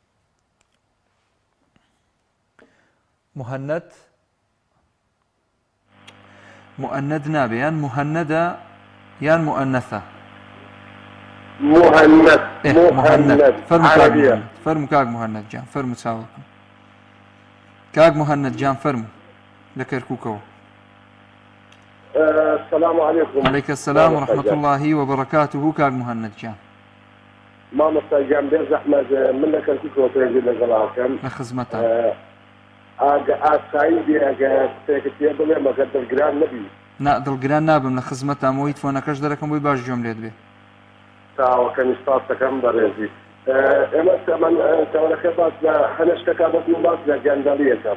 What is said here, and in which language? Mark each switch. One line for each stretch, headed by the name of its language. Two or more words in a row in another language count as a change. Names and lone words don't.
Central Kurdish: مؤنث نابێ یان مهەنەدە یان مؤنثە فەرموو کاک مهەنەد جان فەرموو چاوەکەم کاک مهەنەد جان فەرموو لە کەرکووکەوە.
Arabic: السلام عليكم. عليك السلام ورحمة الله وبركاته.
Central Kurdish: كاك مهند جان مامۆستا جان بێز ئەحمەد من لە کەرکووکەوە پێشی لەگەڵاکەم لە خزمەتە ئاگە ئاسایی بێ ئەگە شتێکت پێ بڵێ مەگەر دڵگران نەبی دڵگران نابم لە خزمەتام بۆی فۆنەکەش دەرەکەم بۆی باش جۆم لێت بێ تاوەکەمی سپاس دەکەم بەڕێزی. ئێمە من تەوەرەکە باس لە هەنە شتەکە بەسم باس لە گەندەڵیەکەم.